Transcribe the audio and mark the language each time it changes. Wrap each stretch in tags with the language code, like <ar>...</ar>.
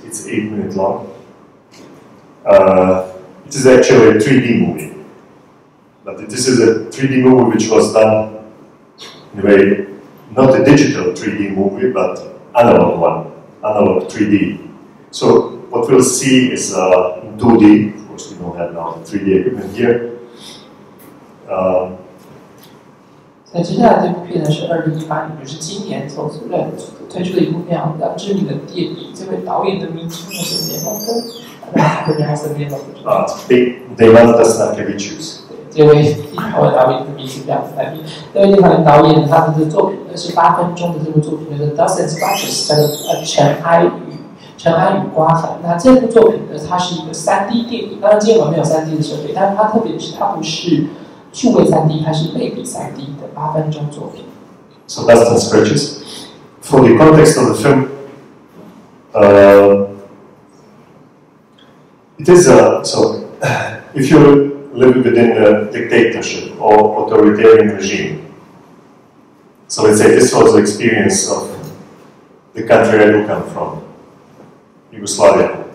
<en>It's 8 minutes long. It is actually a 3D movie, but this is a 3D movie which was done in a way, not a digital 3D movie, but analog one, analog 3D. So what we'll see is in 2D. Of course, we don't have now 3D equipment here.</en> <zh>所以接下来这部片呢是2018年，就是今年从推出的一部非常知名的电影。这位导演的名字是联盟哥，大家身边都不知道。 Deimantas Narkevičius。这位立陶宛导演的名字非常难念。这位立陶宛导演他的作品呢是8分钟的这部作品，叫做《Dust and Scratches》，叫做尘埃与刮痕。那这部作品呢，它是一个3D 电影。当然，今天我们没有3D 的设备，但是它特别是它不是数位3D，它是类比3D 的8分钟作品。</zh> <en>So Dust and Scratches. For the context of the film, it is so. If you live within a dictatorship or authoritarian regime, so let's say this was the experience of the country I do come from, Yugoslavia.</en>